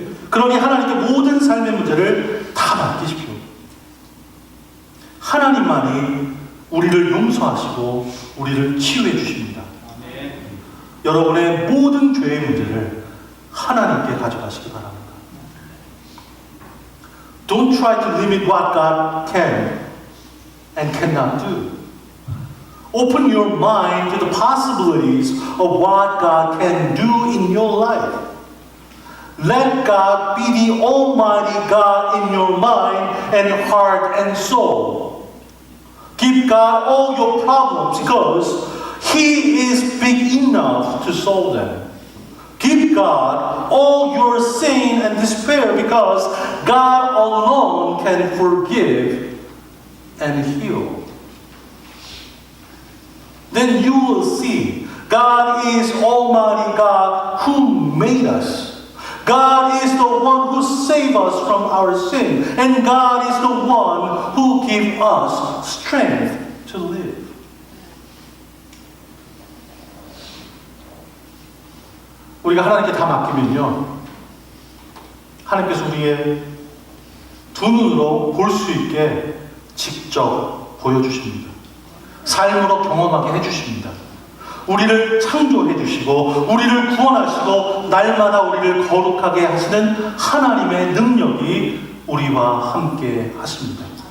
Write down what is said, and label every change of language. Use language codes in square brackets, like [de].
[ko] 그러니 하나님께 모든 삶의 문제를 다 맡기십시오. 하나님만이 우리를 용서하시고 우리를 치유해 주십니다. 여러분의 모든 죄의 문제를 하나님께 가져가시기 바랍니다. [en] Don't try to limit what God can and cannot do. Open your mind to the possibilities of what God can do in your life. Let God be the Almighty God in your mind and heart and soul. Give God all your problems because He is big enough to solve them. Give God all your sin and despair because God alone can forgive and heal. Then you will see God is Almighty God who made us. God is the one who saved us from our sin. And God is the one who gives us strength to live. [ko] 우리가 하나님께 다 맡기면요, 하나님께서 우리의 두 눈으로 볼 수 있게 직접 보여주십니다. 삶으로 경험하게 해주십니다. 우리를 창조해 주시고 우리를 구원하시고 날마다 우리를 거룩하게 하시는 하나님의 능력이 우리와 함께 하십니다.